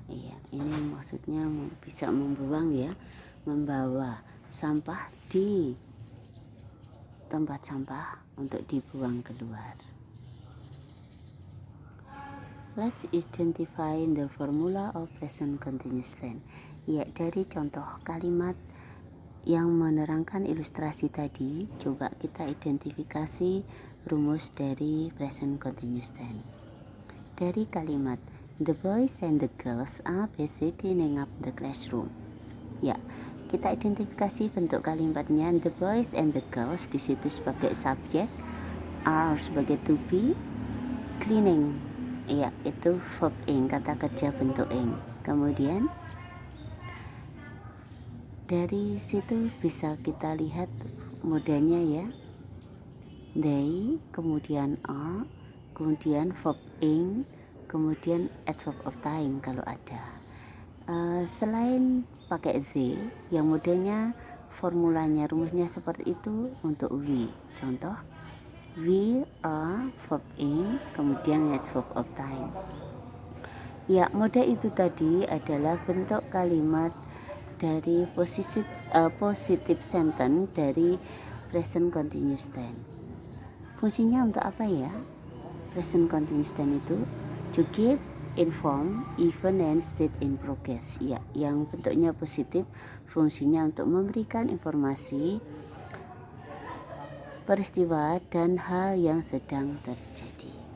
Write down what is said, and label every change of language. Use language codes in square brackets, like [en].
[id] Iya, ini maksudnya bisa membuang ya, membawa sampah di tempat sampah untuk dibuang keluar. [en] Let's identify the formula of present continuous tense. [id] Ya, dari contoh kalimat yang menerangkan ilustrasi tadi, coba kita identifikasi rumus dari present continuous tense. Dari kalimat, [en] the boys and the girls are busy cleaning up the classroom. [id] Ya, kita identifikasi bentuk kalimatnya. [en] The boys and the girls [id] di situ sebagai subjek, are sebagai to be, cleaning, ya itu verb ing, kata kerja bentuk ing. Kemudian dari situ bisa kita lihat modelnya ya. They, kemudian are, kemudian verb ing, kemudian adverb of time kalau ada. Selain pakai they, yang modelnya formulanya rumusnya seperti itu untuk we. Contoh, [en] we are verb ing, kemudian adverb of time. [id] Ya, model itu tadi adalah bentuk kalimat dari positive sentence dari present continuous tense. Fungsinya untuk apa ya? [en] Present continuous tense itu to give, inform, event and state in progress. [id] Ya, yang bentuknya positif, fungsinya untuk memberikan informasi, peristiwa dan hal yang sedang terjadi.